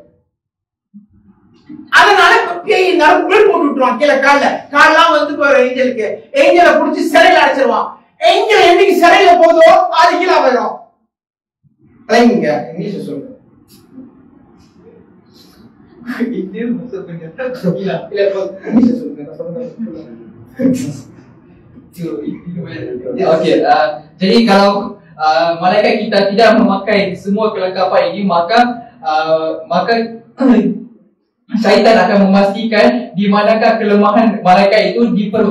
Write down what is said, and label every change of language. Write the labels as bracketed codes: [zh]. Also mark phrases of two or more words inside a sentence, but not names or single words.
[ta] அதனால நெருப்பு போட்டு விட்டுருவான் கீழே கால்லாம் வந்து போற ஏஞ்சலுக்கு. ஏஞ்சலை புடிச்சு சிறையில அடைச்சிருவான். ஏஞ்சல் என்னைக்கு சிறையில போதோ அது கீழே போயிடும். இங்கிலீஷ் சொல்லுங்க. [ms] Itu masuk penjara. Gila. [ta] Bisa சொல்லுங்க. [ms] Okey, jadi kalau malaikat kita tidak memakai semua kelengkapan ini, maka syaitan akan memastikan di manakah kelemahan malaikat itu diperlukan.